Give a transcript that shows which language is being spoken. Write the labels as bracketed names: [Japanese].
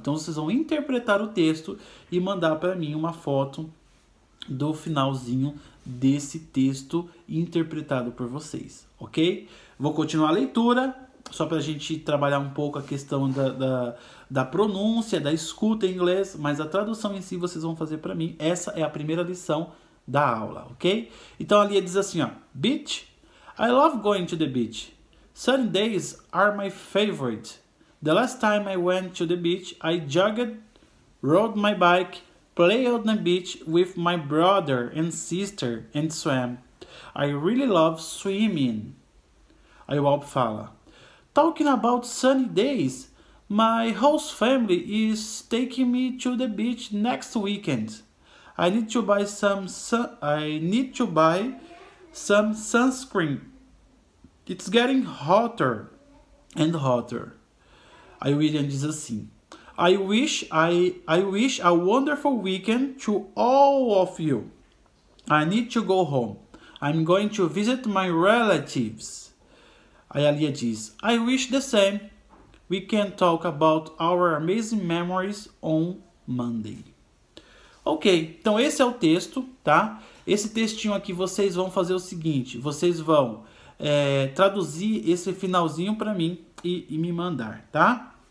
[Portuguese] Então vocês vão interpretar o texto e mandar para mim uma foto do finalzinho desse texto interpretado por vocês, ok? Vou continuar a leitura, só para a gente trabalhar um pouco a questão da pronúncia, da escuta em inglês, mas a tradução em si vocês vão fazer para mim. Essa é a primeira lição da aula, ok? Então a Lia diz assim, ó, [English] beach, I love going to the beach. Sunny days are my favorite. The last time I went to the beach, I jogged, rode my bike, played on the beach with my brother and sister and swam. I really love swimming. [Portuguese] Aí o Alp fala, [English] talking about sunny days, my host family is taking me to the beach next weekend. I need to buy some sunscreen. It's getting hotter and hotter. [Portuguese] Aí o William diz assim, [English] I wish a wonderful weekend to all of you. I need to go home. I'm going to visit my relatives. [Portuguese] Aí a Lia diz, [English] I wish the same. We can talk about our amazing memories on Monday. [Portuguese] Ok, então esse é o texto, tá? Esse textinho aqui vocês vão fazer o seguinte, vocês vão traduzir esse finalzinho para mim e me mandar, tá?